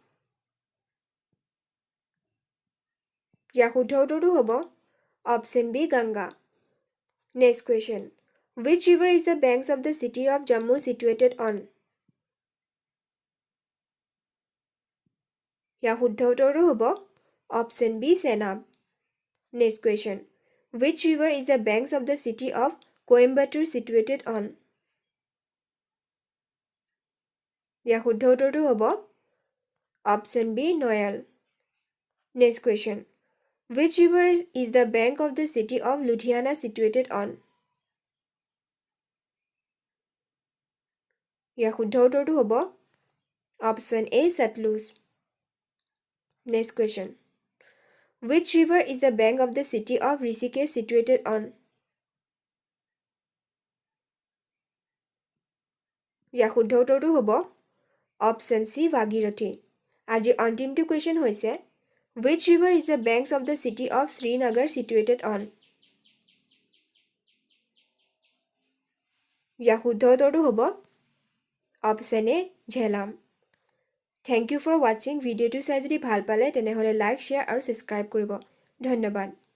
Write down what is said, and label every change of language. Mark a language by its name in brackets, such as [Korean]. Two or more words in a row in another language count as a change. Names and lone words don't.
[Assamese] ইয়াৰ শুদ্ধ উত্তৰটো হ'ব [English] option B [Assamese] গংগা। [English] next question Which river is the banks of the city of Jammu situated on? [Assamese] ইয়াৰ শুদ্ধ উত্তৰটো হ'ব [English] option B [Assamese] চেনাব। [English] next question Which river is the banks of the city of Coimbatore situated on? [Assamese] ইয়াৰ শুদ্ধ উত্তৰটো হ'ব [English] option B [Assamese] নয়াল। [English] next question Which river is the bank of the city of Ludhiana situated on? [Assamese] ইয়াৰ শুদ্ধ উত্তৰটো হ'ব [English] Option A, Satluj. Next question. Which river is the bank of the city of Rishikesh situated on? [Assamese] ইয়াৰ শুদ্ধ উত্তৰটো হ'ব [English] option C, [Assamese] ভাগীৰথী। আজি অন্তিমটো কুৱেশ্যন হৈছে [English] which river is the banks of the city of Srinagar situated on? [Assamese] ইয়াৰ শুদ্ধ উত্তৰটো হ'ব [English] option A, [Assamese] ঝেলাম। [English] thank you for watching. [Assamese] ভিডিঅ'টো চাই যদি ভাল পালে তেনেহ'লে লাইক, শ্বেয়াৰ আৰু ছাবস্ক্ৰাইব কৰিব। ধন্যবাদ।